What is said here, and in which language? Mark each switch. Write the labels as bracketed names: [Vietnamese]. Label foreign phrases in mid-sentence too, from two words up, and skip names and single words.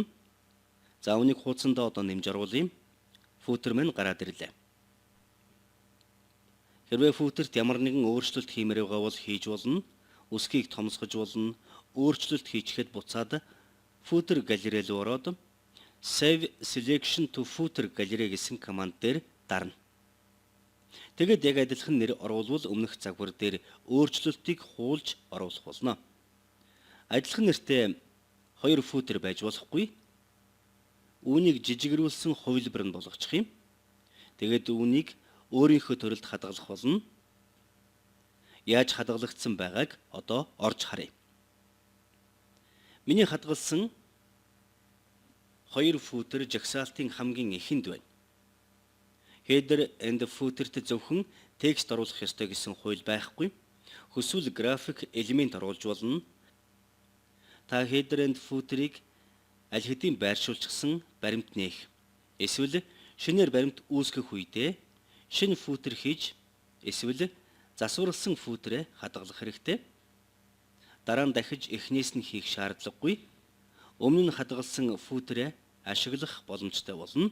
[Mongolian] За үүнийг хуудсандаа одоо нэмж оруулъя. Footer маань гараад ирлээ. Хэрвээ footer-т ямар нэгэн өөрчлөлт хиймээр байгаа бол хийж болно. Үсгийг томсгож болно. Өөрчлөлт хийчихэд буцаад footer галерей руу ороод [English] save selection to footer [Mongolian] галерей гэсэн команд дээр дарна. Тэгэд яг адилхан нэр оруулвал өмнөх загвар дээр өөрчлөлтийг хуулж оруулах болно. Адилхан нэртэй 2 footer байж болохгүй. Үүнийг жижигрүүлсэн хувилбар нь болгочих юм. Тэгэд үүнийг өөрийнхөө төрөлд хадгалах болно. Яаж хадгалагдсан байгааг одоо орж харъя. Миний хадгалсан 2 footer жагсаалтын хамгийн ихэнд байна. [English] Header and footer- [Mongolian] т зөвхөн текст оруулах ёстой гэсэн хууль байхгүй. Хүсвэл график элемент оруулж болно. Та [English] header and footer- [Mongolian] ыг аль хэдийн байршуулчихсан баримт нээх. Эсвэл шинээр баримт үүсгэх үедээ шинэ footer хийж эсвэл засварласан footer хадгалах хэрэгтэй. Дараа нь дахиж эхнээс нь хийх шаардлагагүй. Өмнө нь хадгалсан footer ашиглах боломжтой болно.